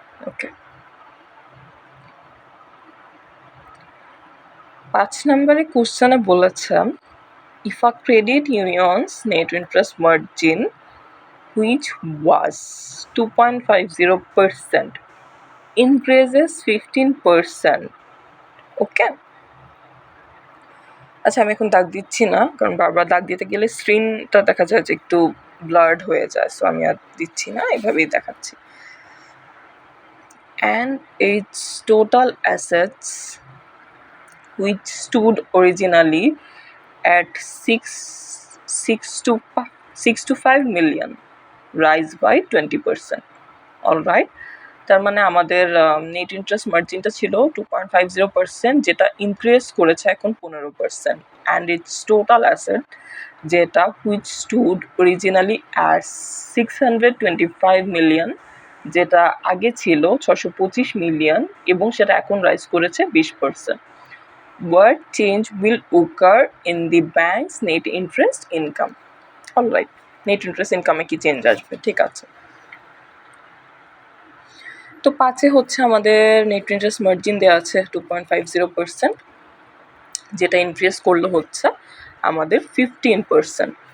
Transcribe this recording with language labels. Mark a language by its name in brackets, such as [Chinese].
[Bangla] ওকে, 5 নম্বরে কোশ্চেনে বলেছে [English] if a credit union's net interest margin which was 2.50% increases 15%, [Bangla] ওকে। আচ্ছা আমি এখন দাগ দিচ্ছি না, কারণ বারবার দাগ দিতে গেলে স্ক্রিনটা দেখা যায় যে একটু ব্লার্ড হয়ে যায়, সো আমি আর দিচ্ছি না, এভাবেই দেখাচ্ছি। [English] and its total assets which stood originally at 6 to 5 million rise by 20%. All right, [Bangla] তার মানে আমাদের নেট ইন্টারেস্ট মার্জিনটা ছিল 2.50%, যেটা ইনক্রিজ করেছে এখন 15%, অ্যান্ড ইটস টোটাল অ্যাসেট যেটা which stood originally at 625 million, যেটা আগে ছিল 625 মিলিয়ন এবং সেটা এখন রাইজ করেছে 20%. [English] What change will occur in the bank's net interest income? All right, net interest income [Bangla] কি চেঞ্জ আসবে, ঠিক আছে। তো 5-এ হচ্ছে আমাদের নেট ইন্টারেস্ট মার্জিন দেওয়া আছে 2.50%, যেটা ইনক্রিজ করলে হচ্ছে আমাদের 15%।